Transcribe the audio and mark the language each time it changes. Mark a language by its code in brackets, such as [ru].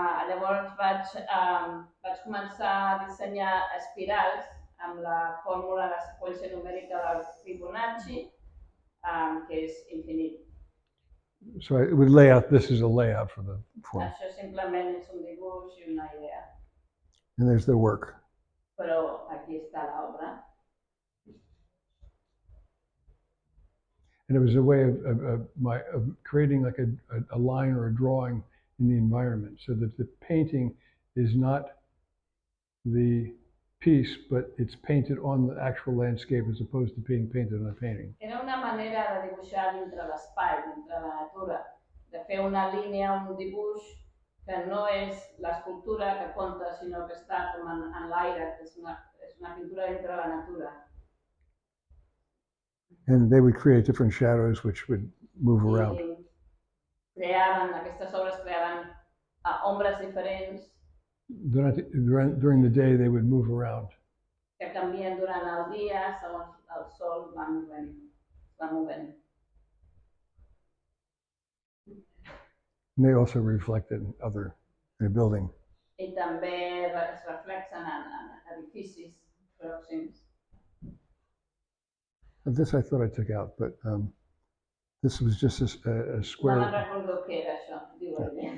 [ca] Llavors vaig començar a dissenyar espirals amb la fórmula de seqüència numèrica del Fibonacci, que és infinit. [en] So I would lay out, this is a layout for the form. [ca] Això simplement és un dibuix i una idea, [en] And there's the work. [ca] però aquí està l'obra. [en] And it was a way of creating like a line or a drawing in the environment, so that the painting is not the piece, but it's painted on the actual landscape as opposed to being painted on a painting. [ca] Era una manera de dibuixar dintre l'espai, dintre la natura, de fer una línia, un dibuix que no és l'escultura que compta, sinó que està com en l'aire, que és una pintura dintre la natura. [en] And they would create different shadows which would move around. [ca] I aquestes obres creaven ombres diferents [en] During the day, they would move around. [ca] que canvien durant el dia, segons el sol va movent. [en] And they also reflected other in a building. [ca] I també es reflexen en edificis pròxims. [en] This I thought I took out, but this was just a [ca] No me'n [en] square. [ca] recordo què era això, diu ell.